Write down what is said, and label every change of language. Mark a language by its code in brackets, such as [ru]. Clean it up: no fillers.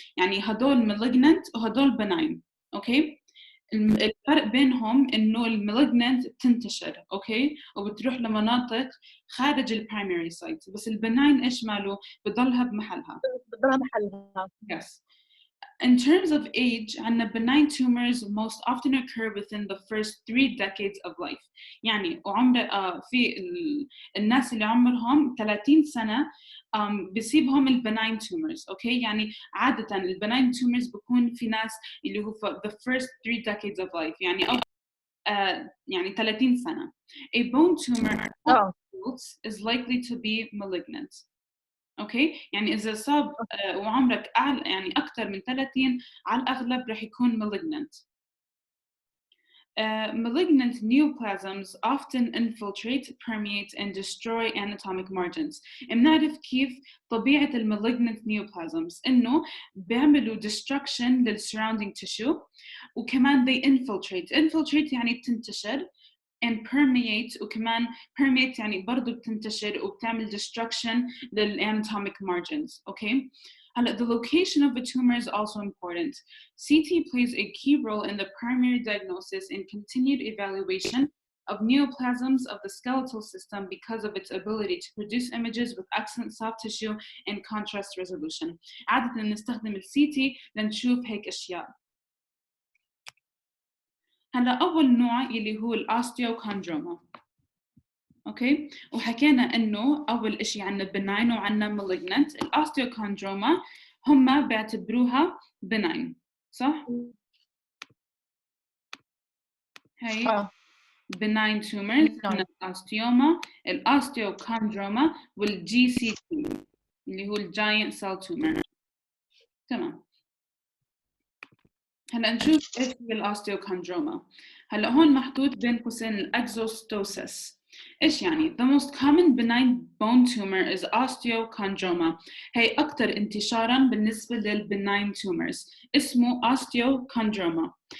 [ar] يعني هدول malignant وهدول benign. أوكي الفرق بينهم انه المالجنانت بتنتشر اوكي وبتروح لمناطق خارج البرايمري سايت بس البناين ايش ماله بضلها بمحلها yes. [en] In terms of age, [ar] عندنا [en] benign tumors most often occur within the first 3 decades of life. [ar] يعني وعمر في الناس اللي عمرهم 30 سنة بيصيبهم البناين tumors. اوكي يعني عادة البناين tumors بكون في ناس اللي هو [en] the first 3 decades of life [ar] يعني يعني 30 سنة. [en] A bone tumor is likely to be malignant. [ar] اوكي يعني اذا صاب وعمرك اعلى يعني اكثر من 30 على الاغلب رح يكون malignant. [en] Malignant neoplasms often infiltrate, permeate and destroy anatomic margins. [ar] بنعرف كيف طبيعة malignant neoplasms إنه بيعملوا destruction لل surrounding tissue وكمان [en] they infiltrate [ar] يعني بتنتشر and permeate وكمان permeate يعني برضو بتنتشر وبتعمل destruction للanatomic margins. [en] Okay. The location of a tumor is also important. CT plays a key role in the primary diagnosis and continued evaluation of neoplasms of the skeletal system because of its ability to produce images with excellent soft tissue and contrast resolution. [ar] عادة نستخدم ال CT لنشوف هيك أشياء. هلا أول نوع اللي هو الأوستيوكوندروما. اوكي وحكينا انه اول إشي عندنا benign وعندنا malignant. الاوستيوكوندروما هم بيعتبروها benign صح؟ هي benign tumors عندنا الاوستيوما الاوستيوكوندروما والجي سي تي اللي هو الجاينت سيل تومر. تمام هلا نشوف ايش هي الاوستيوكوندروما. هلا هون محطوط بين قوسين الاكزوستوسيس. إيش يعني؟ [en] The most common benign bone tumor is osteochondroma. [ar] هي أكثر انتشاراً بالنسبة للbenign tumors. اسمه osteochondroma.